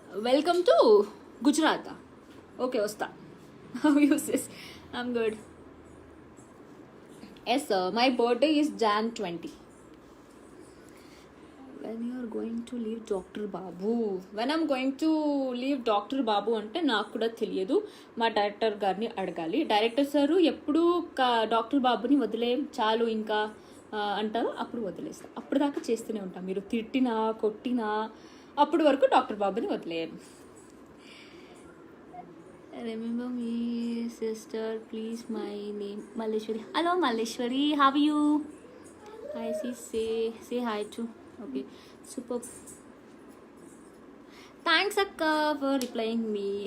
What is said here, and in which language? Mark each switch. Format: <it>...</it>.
<en>Welcome to Gujarat. Okay, Osta. How are you, sis? I'm good. Yes, sir. My birthday is Jan 20. When you are going to leave Dr. Babu? When I'm going to leave Dr.</en> <te>Babu అంటే నాకు కూడా తెలియదు. మా director గారిని అడగాలి. Director sir ఎప్పుడు doctor బాబుని వదిలేం చాలు ఇంకా అంటారు, అప్పుడు వదిలేస్తాం. అప్పుడు దాకా చేస్తూనే ఉంటాం. మీరు తిట్టినా కొట్టినా అప్పుడు వరకు డాక్టర్ బాబుని వదిలేయం.</te> <en>Remember me, sister, please. My name Malleshwari. Hello, Malleshwari. How are you? Hi, sis. Say hi too. Okay, super. Thanks, Akka, for replying me.</en>